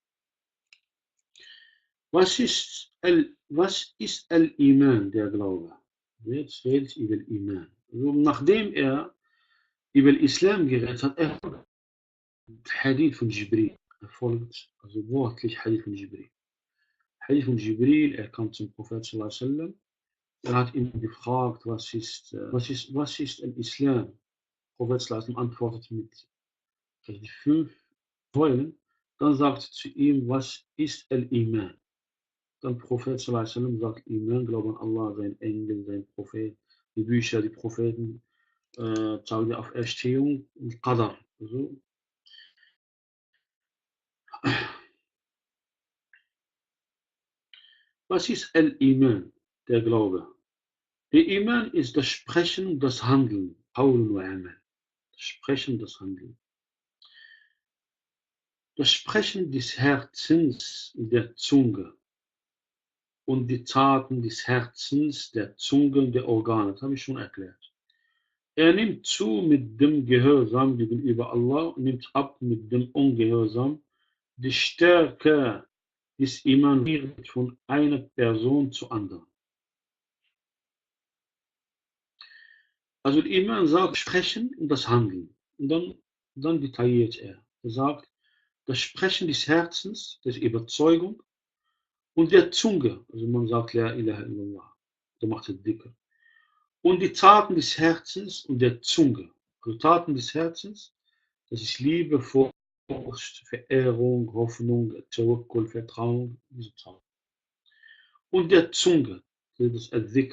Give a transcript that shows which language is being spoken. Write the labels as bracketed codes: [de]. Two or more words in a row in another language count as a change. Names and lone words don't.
[de] Was ist Al-Iman, der Glaube? Jetzt redet über Iman. Also nachdem er über Islam geredet hat, er folgt Hadith von Jibril. Er folgt also wortlich Hadith von Jibril. Hadith von Jibril, er kam zum Prophet [ar] صلى الله عليه وسلم. [de] Er hat ihn gefragt, was ist Al-Islam? Der Prophet [ar] صلى الله عليه وسلم [de] antwortet mit die 5 Säulen. Dann sagt er zu ihm, was ist Al-Iman? Dann Prophet [ar] صلى الله عليه وسلم [de] sagt, Iman, Glauben an Allah, sein Engel, sein Prophet, die Bücher, die Propheten, Tag der Auferstehung und Qadar. Also, was ist Al-Iman, der Glaube? Der Iman ist das Sprechen und das Handeln. [ar] قول وعمل. [de] Das Sprechen, das Handeln. Das Sprechen des Herzens der Zunge und die Taten des Herzens, der Zunge und der Organe. Das habe ich schon erklärt. Er nimmt zu mit dem Gehorsam gegenüber Allah und nimmt ab mit dem Ungehorsam. Die Stärke des Iman wird von einer Person zur anderen. Also der Iman sagt Sprechen und das Handeln. Und dann detailliert er. Er sagt, das Sprechen des Herzens, der Überzeugung und der Zunge. Also man sagt [ar] لا إله إلا الله. [de] Da macht er dicker. Und die Taten des Herzens und der Zunge. Also Taten des Herzens, das ist Liebe, Furcht, Verehrung, Hoffnung, Tawakkul, Vertrauen, diese Taten. Und der Zunge, das ist Al-Dhikr.